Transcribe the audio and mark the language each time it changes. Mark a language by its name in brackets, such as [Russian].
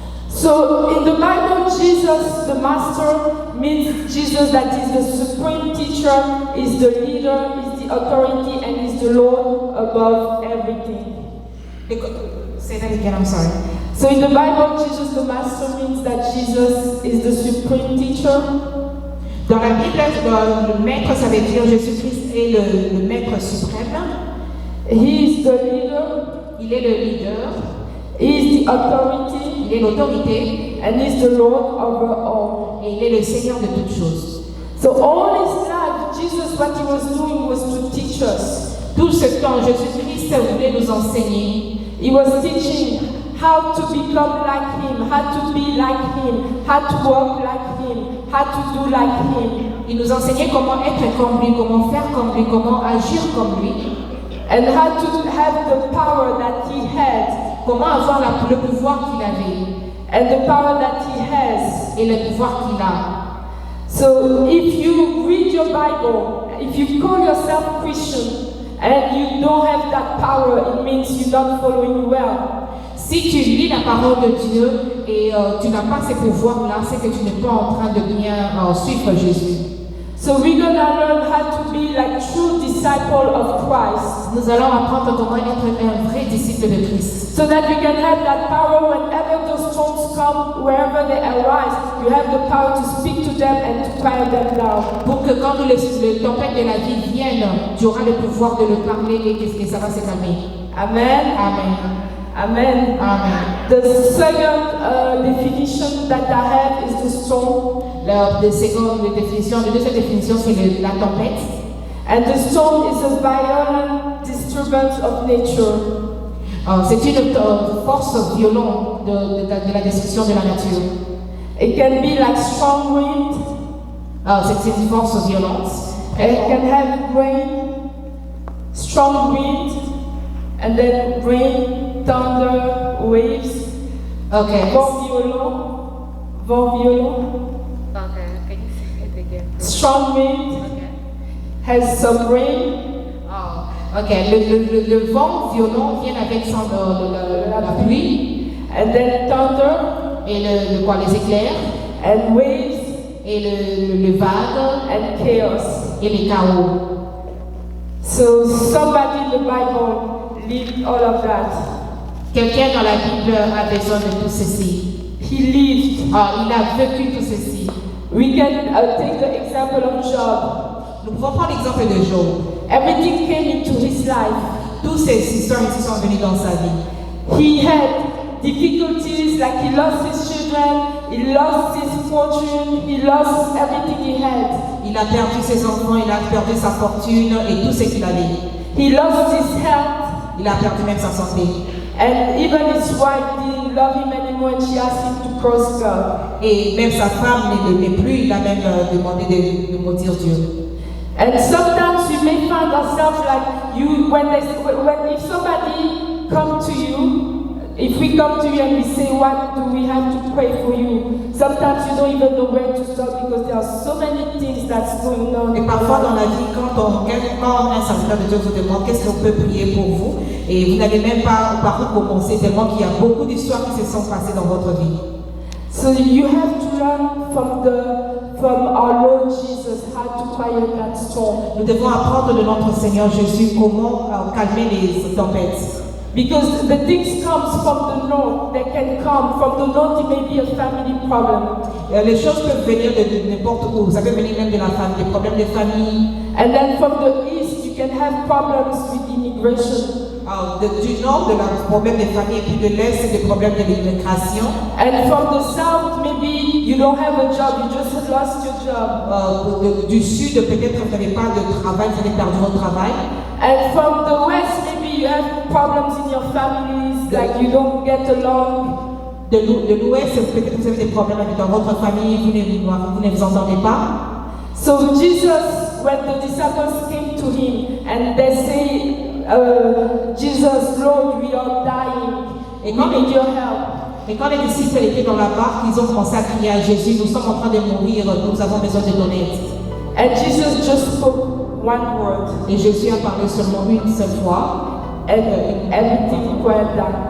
[English] So, in the Bible, Jesus, the master, means Jesus that is the supreme teacher, is the leader, is the authority, and is the Lord above everything. Say that again, I'm sorry. So, in the Bible, Jesus, the master, means that Jesus is the supreme teacher. [French] Dans la Bible, le maître, ça veut dire Jésus-Christ est le maître suprême. [English] He is the leader, [French] Il est le leader, [English] he is the authority, [French] il est l'autorité [English] and he is the Lord over all. [French] et il est le Seigneur de toutes choses. [English] So all his life, Jesus, what he was doing was to teach us. [French] Tout ce temps, Jésus-Christ voulait nous enseigner. [English] He was teaching how to become like him, how to be like him, how to walk like him, how to do like him, [French] Il nous enseignait comment être comme lui, comment faire comme lui, comment agir comme lui, [English] and how to have the power that he had, [French] comment avoir le pouvoir qu'il avait [English] and the power that he has. [French] et le pouvoir qu'il a. [English] So if you read your Bible, if you call yourself Christian, and you don't have that power, it means you're not following well. [French] Si tu lis la parole de Dieu et tu n'as pas ces pouvoirs-là, c'est que tu n'es pas en train de bien suivre Jésus. [English] So we're gonna learn how to be like true disciple of Christ, [French] Nous allons apprendre comment être un vrai disciple de Christ. [English] so that we can have that power whenever those storms come, wherever they arise. You have the power to speak to them and to quiet them down. [French] Pour que quand les tempêtes de la vie viennent, tu auras le pouvoir de le parler et ça va se calmer. [English] Amen. Amen. Amen. Amen. The second definition that I have is the storm. [French] La deuxième définition, c'est la tempête. [English] And the storm is a violent disturbance of nature. [French] C'est une force violente de la destruction de la nature. [English] It can be like strong wind. [French] C'est une force violente. [English] It can have rain, strong wind, and then rain, thunder, waves. Okay. [French] Vent violent. [English] Okay, can you say it again? Strong wind Okay. has some rain, [French] Ok, le vent violent vient avec la pluie [English] and then thunder [French] et les éclairs [English] and waves [French] et le vague [English] and chaos. [French] et les chaos. [English] So somebody in the Bible lived all of that. [French] Quelqu'un dans la Bible a besoin de tout ceci. [English] He lived. [French] Il a vécu tout ceci. [English] We can take the example of Job. [French] Nous pouvons prendre l'exemple de Job. [English] Everything came into his life. [French] Toutes ces histoires ici sont venues dans sa vie. [English] He had difficulties, like he lost his children, he lost his fortune, he lost everything he had. [French] Il a perdu ses enfants, il a perdu sa fortune et tout ce qu'il avait. [English] He lost his health, [French] Il a perdu même sa santé. [English] and even his wife didn't love him anymore, and she asked him to curse God. [French] Et même sa femme ne l'aimait plus, il a même demandé de maudire Dieu. [English] And sometimes you may find ourselves like you, when if somebody come to you, if we come to you and we say, what do we have to pray for you? Sometimes you don't even know where to start because there are so many things that's going on. [French] Et parfois dans la vie, quand un serviteur de Dieu vous demande qu'est-ce qu'on peut prier pour vous, et vous n'avez même pas par où commencer, tellement qu'il y a beaucoup d'histoires qui se sont passées dans votre vie. [English] So you have to learn from our Lord Jesus how to quiet that storm. [French] Nous devons apprendre de notre Seigneur Jésus comment calmer les tempêtes. [English] Because the things comes from the north, they can come from the north. It may be a family problem, [French] Les choses peuvent venir de n'importe où. Ça peut venir même de la famille, des problèmes de famille. [English] and then from the east you can have problems with immigration. [French] Du nord, de la problème des familles, et puis de l'est, c'est des problèmes de l'immigration. [English] And from the south, maybe you don't have a job, you just lost your job. [French] Du sud, peut-être vous n'avez pas de travail, vous avez perdu votre travail. [English] And from the west, maybe you have problems in your families, like you don't get along. [French] De l'ouest, peut-être vous avez des problèmes dans votre famille, vous ne vous entendez pas. [English] So Jesus, when the disciples came to him and they say, Jesus, Lord, we are dying, we need your help. [French] Et quand les disciples étaient dans la barque, ils ont commencé à crier à Jésus, nous sommes en train de mourir, nous avons besoin de ton aide. [English] And Jesus just spoke one word, [French] Et Jésus a parlé seulement une seule fois, [English] and everything quiet down.